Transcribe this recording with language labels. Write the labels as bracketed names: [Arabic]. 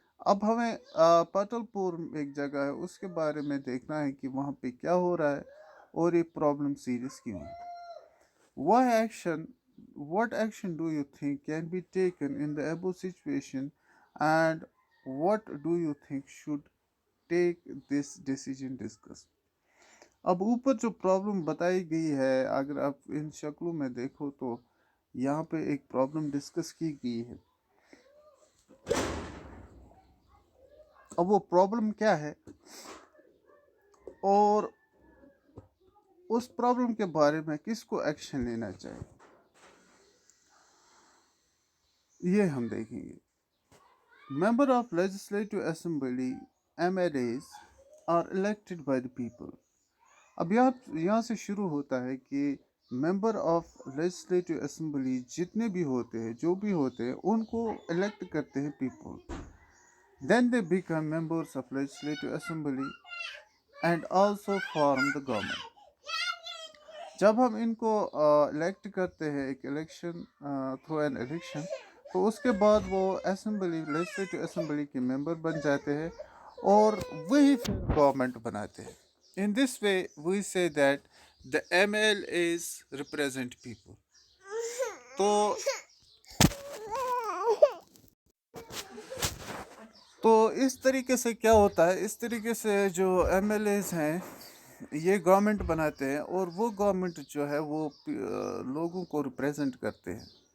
[Urdu] اب ہمیں پٹل پورم ایک جگہ ہے، اس کے بارے میں دیکھنا ہے کہ وہاں پہ کیا ہو رہا ہے اور یہ پرابلم سیریس کیوں ہے. [English] What action do you think can be taken in the above situation, and what do you think should take this decision discuss? [Urdu] اب اوپر جو پرابلم بتائی گئی ہے، اگر آپ ان شکلوں میں دیکھو تو یہاں پہ ایک پرابلم ڈسکس کی گئی ہے. اب وہ پرابلم کیا ہے اور اس پرابلم کے بارے میں کس کو ایکشن لینا چاہیے، یہ ہم دیکھیں گے. [English] Member of legislative assembly MLAs are elected by the people. [Urdu] اب یہاں سے شروع ہوتا ہے کہ ممبر آف لیجسلیٹو اسمبلی جتنے بھی ہوتے ہیں، جو بھی ہوتے ہیں، ان کو الیکٹ کرتے ہیں people. [English] Then they become members of legislative assembly and also form the government. [Urdu] جب ہم ان کو الیکٹ کرتے ہیں ایک الیکشن [English] through an election, [Urdu] تو اس کے بعد وہ اسمبلی، لیجسلیٹو اسمبلی کے ممبر بن جاتے ہیں، اور وہی پھر گورنمنٹ بناتے ہیں. [English] In this way, we say that the MLAs represent people. [Urdu] تو تو اس طریقے سے کیا ہوتا ہے، اس طریقے سے جو ایم ایل ایز ہیں یہ گورنمنٹ بناتے ہیں، اور وہ گورنمنٹ جو ہے وہ لوگوں کو ریپریزنٹ کرتے ہیں.